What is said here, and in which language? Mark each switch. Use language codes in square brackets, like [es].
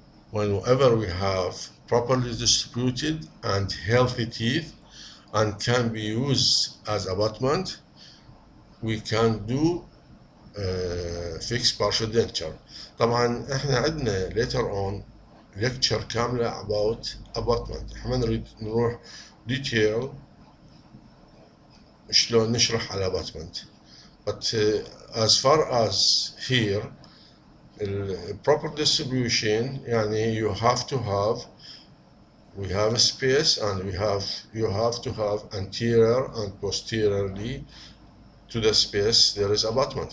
[en] Whenever we have properly distributed and healthy teeth and can be used as abutment, we can do fixed partial denture. [ar] طبعا احنا عندنا [en] later on lecture [ar] كاملة [en] about abutment. [ar] احنا نريد نروح detail شلون نشرح على abutment. [en] But as far as here proper distribution يعني you have to have we have a space and you have to have anterior and posteriorly to the space there is abutment.